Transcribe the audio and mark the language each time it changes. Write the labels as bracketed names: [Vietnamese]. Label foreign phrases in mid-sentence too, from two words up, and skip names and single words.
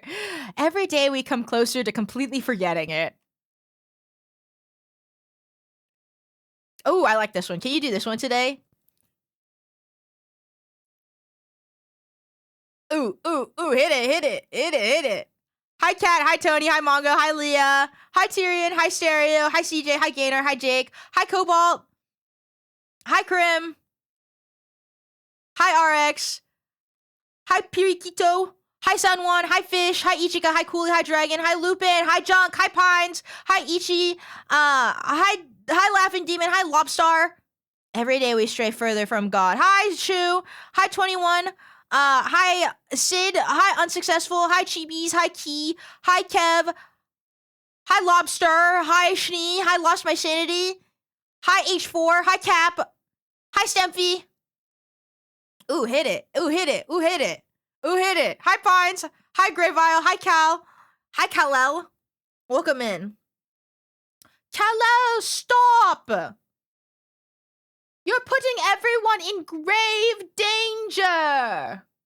[English] Every day we come closer to completely forgetting it. Oh, I like this one. Can you do this one today? Ooh, hit it. Hi, Kat. Hi, Tony. Hi, Mongo. Hi, Leah. Hi, Tyrion. Hi, Stereo. Hi, CJ. Hi, Gainer. Hi, Jake. Hi, Cobalt. Hi, Krim. Hi, RX. Hi, Pirikito. Hi, Sanwan. Hi, Fish. Hi, Ichika. Hi, Cooley. Hi, Dragon. Hi, Lupin. Hi, Junk. Hi, Pines. Hi, Ichi. Hi, Laughing Demon. Hi, Lobstar. Every day we stray further from God. Hi, Shu. Hi, 21. Hi, Sid. Hi, Unsuccessful. Hi, Chibi's. Hi, Key. Hi, Kev. Hi, Lobster. Hi, Schnee. Hi, Lost My Sanity. Hi, H4. Hi, Cap. Hi, Stempy. Ooh, hit it. Ooh, hit it. Ooh, hit it. Ooh, hit it. Hi, Pines. Hi, Greyvile. Hi, Cal. Hi, Kal-El. Welcome in. Kal-El, stop! You're putting everyone in grave danger!